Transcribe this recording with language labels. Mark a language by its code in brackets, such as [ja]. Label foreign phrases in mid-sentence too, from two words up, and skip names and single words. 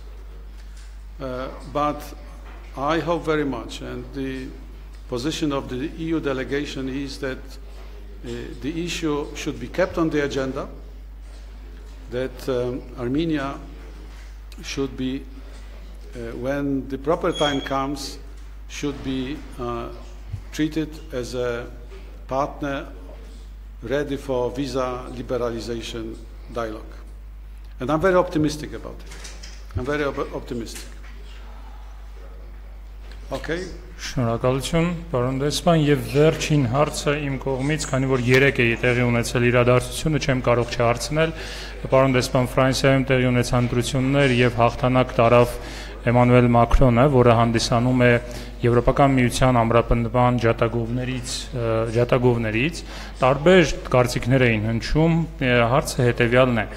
[en] But I hope very much, and the position of the EU delegation is that the issue should be kept on the agenda, that Armenia should be, when the proper time comes, should be treated as a partner ready for visa liberalization dialogue. And I'm very optimistic about it. I'm very optimistic. Okay. [hy] Շնորհակալություն, պարոն դեսպան, եւ վերջին հարցը իմ կողմից, քանի որ 3 է տեղի ունեցել իրադարձությունը, չեմ կարող չհարցնել, պարոն դեսպան, Ֆրանսիայում տեղի ունեցան ընտրություններ եւ հաղթանակ տարավ Էմանուել Մակրոնը, որը հանդիսանում է Եվրոպական միության ամրապնդման ջատագովներից, տարբեր կարծիքներ էին հնչում, հարցը հետեւյալն է.